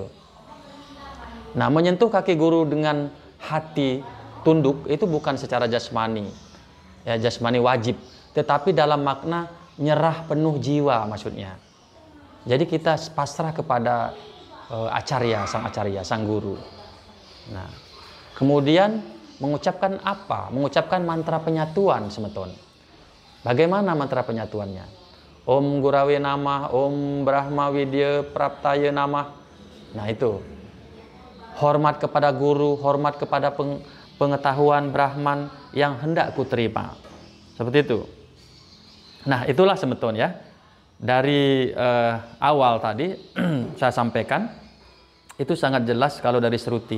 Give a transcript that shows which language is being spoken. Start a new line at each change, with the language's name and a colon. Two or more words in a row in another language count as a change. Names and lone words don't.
Indonesian: Nah menyentuh kaki guru dengan hati tunduk itu bukan secara jasmani, ya jasmani wajib, tetapi dalam makna nyerah penuh jiwa maksudnya. Jadi kita pasrah kepada sang acarya, sang guru. Nah, kemudian mengucapkan apa? Mengucapkan mantra penyatuan semeton. Bagaimana mantra penyatuannya?
Sanskrit: ओं गुरवे नमः, ओं ब्रह्म विद्या प्राप्तये नमः.
Indonesian: Nah itu. Hormat kepada guru, hormat kepada pengetahuan Brahman yang hendak kuterima. Seperti itu. Nah itulah semeton ya. Dari awal tadi saya sampaikan itu sangat jelas kalau dari Sruti.